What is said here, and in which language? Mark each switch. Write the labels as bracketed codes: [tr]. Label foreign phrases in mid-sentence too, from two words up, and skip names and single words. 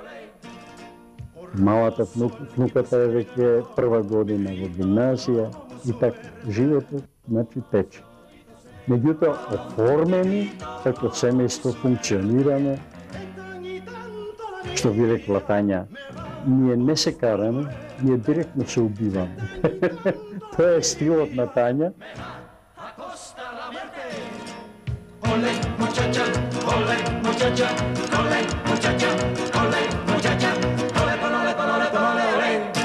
[mk] Малата внуката е веќе 1-ва година во гимназија и така животот, значи, тече. Меѓутоа, оформени, како семејство функционираме, што би рекла Тања, ние не се караме, ние директно се убиваме. Тоа е стилот на Тања. [es] Olé, muchacha, olé, muchacha, olé, muchacha, olé, muchacha, olé, olé, olé, olé, olé.